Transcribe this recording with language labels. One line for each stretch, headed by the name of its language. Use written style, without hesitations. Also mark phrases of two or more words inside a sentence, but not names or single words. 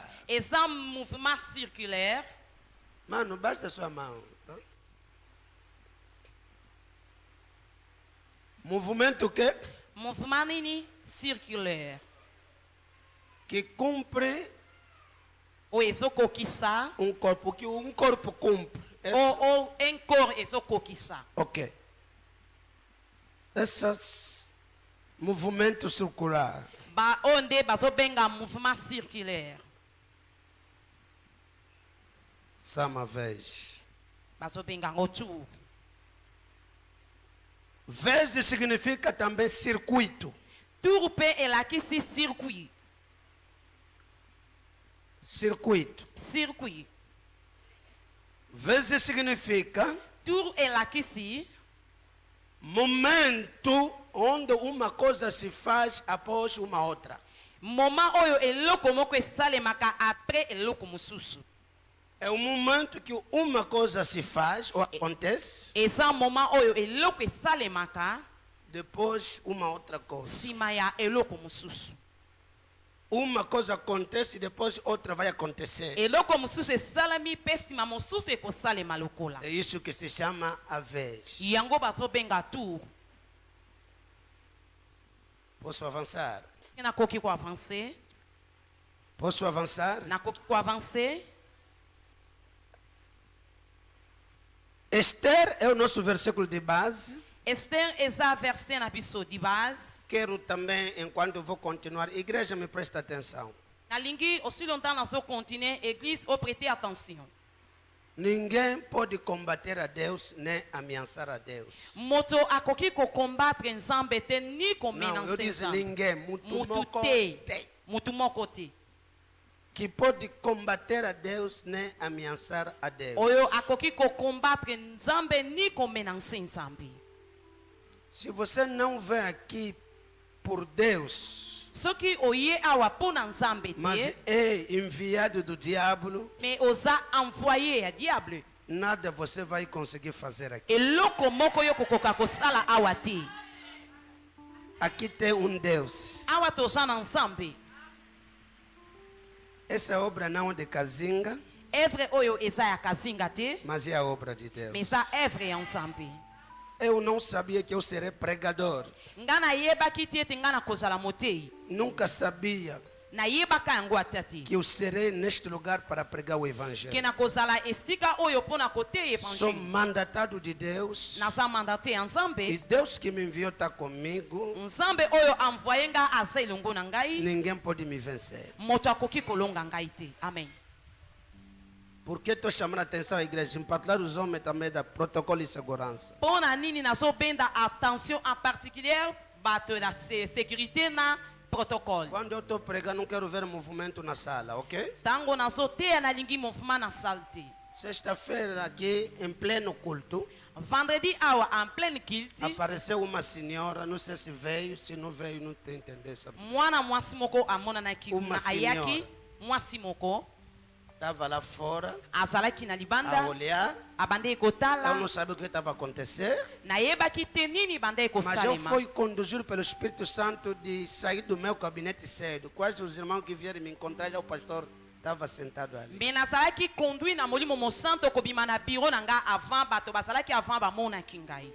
Lingala: Eza mouvement circulaire.
Portuguese: Mano, basta sua mão. Tá? Movimento o quê?
Lingala: Mouvement nini circulaire.
Portuguese: Que cumpre
Lingala: Oyo ezokokisa
Portuguese: um corpo. Que um corpo cumpre.
French: ou un corps
Lingala: ezokokisa.
Portuguese: Ok. Esses movimento circular.
Lingala: Ba onde bazobenga mouvement circulaire.
Portuguese: Sama vez.
Lingala: Bazobenga ngo tour.
Portuguese: Vez significa também circuito.
Lingala: Tour pe elakisi circuit.
Portuguese: Circuito.
Lingala: Circuit.
Portuguese: Vez significa
Lingala: Tour elakisi
Portuguese: momento onde uma coisa se faz após uma outra.
Lingala: moment oyo eloko moko esalemaka après eloko mosusu.
Portuguese: É um momento que uma coisa se faz ou acontece,
Lingala: Eza moment oyo eloko esalemaka
Portuguese: depois uma outra coisa.
Lingala: nsima ya eloko mosusu.
Portuguese: Uma coisa acontece, depois outra vai acontecer.
Lingala: eloko mosusu esalami mpe nsima mosusu ekosalema lokola
Portuguese: É isso que se chama a vez.
Lingala: yango bazobenga tour.
Portuguese: Posso avançar?
Lingala: nakoki koavance
Portuguese: Posso avançar?
Lingala: nakoki koavance.
Portuguese: Esther é o nosso versículo de base.
Lingala: Esther eza verset na biso di base.
Portuguese: Quero também, enquanto vou continuar, igreja me presta atenção.
Lingala: nalingi
French: aussi longtemps
Lingala: nazocontinue église oprêter attention.
Portuguese: Ninguém pode combater a Deus nem ameaçar a Deus.
Lingala: moto akoki kokombattre nzambe te ni
Portuguese: Não, eu
Lingala: komenanse
Portuguese: disse
Lingala: nzambe.
Portuguese: ninguém.
Lingala: Mutu mutu moko te te. mutu moko te
Portuguese: Que pode combater a Deus nem ameaçar a Deus.
Lingala: oyo akoki kokombattre nzambe ni komenanse nzambe.
Portuguese: Se você não vem aqui por Deus,
Lingala: soki oye awa mpo na nzambe
Portuguese: mas
Lingala: te
Portuguese: é enviado do diabo,
Lingala: mais oza envoyé ya diable,
Portuguese: nada você vai conseguir fazer aqui.
Lingala: eloko moko yo kokoka kosala awa te.
Portuguese: Aqui tem um Deus.
Lingala: awa toza na nzambe.
Portuguese: Essa obra não é de Kazinga,
Lingala: evre oyo eza ya kazinga te
Portuguese: mas é a obra de Deus.
Lingala: mais eza evre ya nzambe.
Portuguese: Eu não sabia que eu seria pregador.
Lingala: nga nayebaki te ete nga nakozala motei,
Portuguese: Nunca sabia
Lingala: nayebaka yango ata te
Portuguese: que eu serei neste lugar para pregar o
Lingala: ke
Portuguese: Evangelho.
Lingala: nakozala esika oyo mpo na koteya
Portuguese: Sou
Lingala: evangile.
Portuguese: mandatado de Deus.
Lingala: naza mandate ya
Portuguese: E
Lingala: nzambe.
Portuguese: Deus que me enviou está comigo.
Lingala: nzambe oyo envoye nga aza elongo na ngai,
Portuguese: Ninguém pode me vencer.
Lingala: moto akoki kolonga ngai te. amen.
Portuguese: Por que estou chamando a atenção à igreja? Em particular os homens também da protocolo de segurança.
Lingala: mpo na nini nazobenda attention
French: en particulier
Lingala: bato na sécurité na protocole.
Portuguese: Quando eu estou pregando, não quero ver movimento na sala, ok?
Lingala: ntango nazoteya nalingi movement na salle te.
Portuguese: Sexta-feira, aqui, em pleno culto,
Lingala: vendredi awa
French: en pleine culte,
Portuguese: apareceu uma senhora, não sei se veio, se não veio, não tem entender, sabe?
Lingala: mwana mwasi moko amonanaki
Portuguese: Uma
Lingala: na ayaki
Portuguese: senhora.
Lingala: mwasi moko
Portuguese: Estava lá fora,
Lingala: azalaki na
Portuguese: a
Lingala: libanda
Portuguese: olhar.
Lingala: abandaki
Portuguese: Eu não
Lingala: kotala,
Portuguese: sabia o que estava a acontecer.
Lingala: nayebaki te nini bandaki
Portuguese: Mas eu
Lingala: kosalema.
Portuguese: fui conduzido pelo Espírito Santo de sair do meu gabinete cedo. Quase os irmãos que vieram me encontrar, já o pastor estava sentado ali.
Lingala: me nazalaki conduit na molimo mosanto kobima na biro na nga avant bato bazalaki avant bamonaki ngai.